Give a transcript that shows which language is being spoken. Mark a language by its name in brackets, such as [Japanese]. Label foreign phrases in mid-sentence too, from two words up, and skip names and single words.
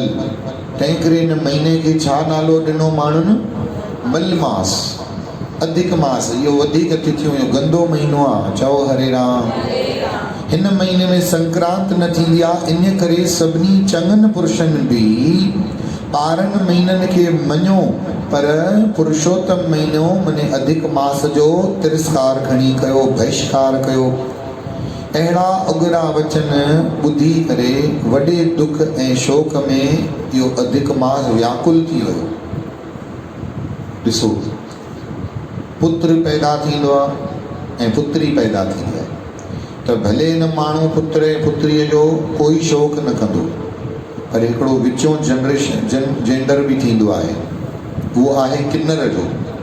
[Sindhi] तंहिं करे हिन महीने खे छा नालो ॾिनो माण्हुनि? मल मास, अधिक मास। इहो वधीक तिथियूं, इहो गंदो महीनो आहे। चओ हरे राम। हिन महीने में संक्रांत न थींदी आहे, इन करे सभिनी चङनि पुरुषनि बि ॿारहं महीननि खे मञियो, पर पुरुषोत्तम महीनो माने अधिक मास जो तिरस्कार खणी कयो, बहिष्कार कयो। अहिड़ा उगरा वचन ॿुधी करे वॾे दुख ऐं शोक में इहो अधिक मास व्याकुल थी वियो। ॾिसो, पुत्र पैदा थींदो आहे ऐं पुत्री पैदा थींदी आहे, त भले हिन माण्हू पुत्र ऐं पुत्रीअ जो कोई शौक़ न कंदो, पर हिकिड़ो विचों जेंडर बि थींदो आहे, उहो आहे किन्नर जो।